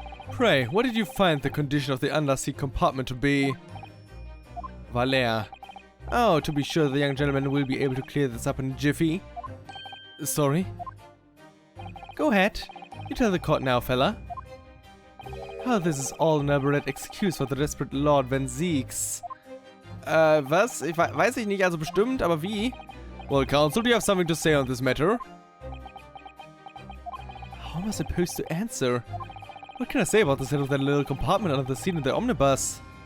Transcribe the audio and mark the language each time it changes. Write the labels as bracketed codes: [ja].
[en] Pray, what did you find the condition of the underseat compartment to be? Valer. Oh, to be sure, the young gentleman will be able to clear this up in a jiffy. Sorry? Go ahead. You tell the court now, fella. Oh, this is all an elaborate excuse for the desperate Lord Van Zeeks. [de] Was? Weiß ich nicht, also bestimmt, aber wie? [en] Well, counsel, do you have something to say on this matter? How am I supposed to answer? What can I say about the set of that little compartment under the seat in the omnibus?